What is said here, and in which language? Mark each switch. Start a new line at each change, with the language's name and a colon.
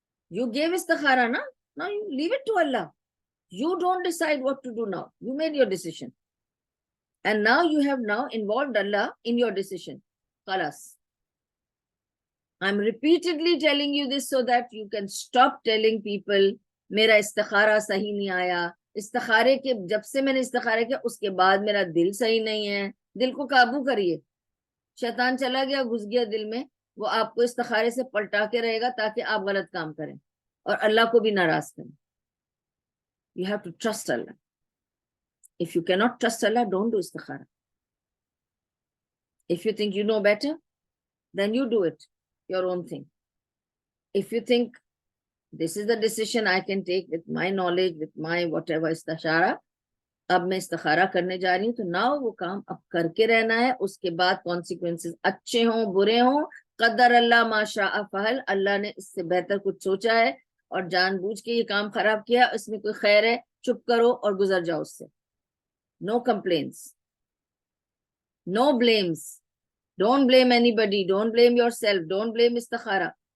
English: you gave istikhara نا، now you leave it to Allah، you don't decide what to do now، you made your decision and now you have now involved Allah in your decision، خلاص۔ I'm repeatedly telling you this so that you can stop telling people
Urdu: میرا استخارہ صحیح نہیں آیا، استخارے کے جب سے میں نے استخارے کیا اس کے بعد میرا دل صحیح نہیں ہے، دل کو قابو کریے، شیطان چلا گیا گھس گیا دل میں، وہ آپ کو استخارے سے پلٹا کے رہے گا تاکہ آپ غلط کام کریں اور اللہ کو بھی ناراض کریں.
English: You have to trust Allah. If you cannot trust Allah, don't do istikhara. If you think you know better, then you do it, your own thing. If you think this is the decision I can take with my knowledge, with my whatever istishara,
Urdu: اب میں استخارہ کرنے جا رہی ہوں تو نہ وہ کام اب کر کے رہنا ہے. اس کے بعد کانسیکوینسز اچھے ہوں برے ہوں,
Arabic: قدر اللہ ما شاء فعل,
Urdu: اللہ نے اس سے بہتر کچھ سوچا ہے اور جان بوجھ کے یہ کام خراب کیا, اس میں کوئی خیر ہے, چپ کرو اور گزر جاؤ اس سے.
English: No complains, no blames, don't blame anybody, don't blame yourself, don't blame استخارہ.